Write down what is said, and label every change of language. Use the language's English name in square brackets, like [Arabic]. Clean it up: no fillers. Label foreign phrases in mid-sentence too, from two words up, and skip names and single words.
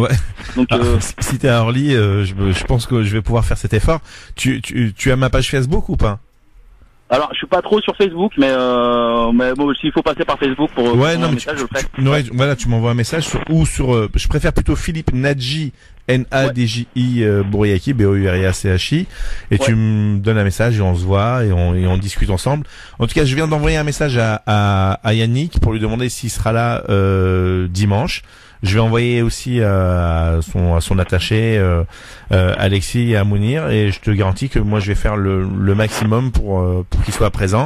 [French] Si t'es à Orly, je pense que je vais pouvoir faire cet effort. Tu as ma page Facebook ou pas? Alors, je suis pas trop sur Facebook, mais bon, s'il faut passer par Facebook pour un message, je le ferai. Voilà, tu m'envoies un message je préfère plutôt Philippe Nadji, N-A-D-J-I, Bouriaki, B-O-U-R-I-A-C-H-I, et tu me donnes un message et on se voit et on discute ensemble. En tout cas, je viens d'envoyer un message à Yannick pour lui demander s'il sera là, dimanche. Je vais envoyer aussi à son attaché Alexis et à Mounir, et je te garantis que moi je vais faire le maximum pour qu'il soit présent.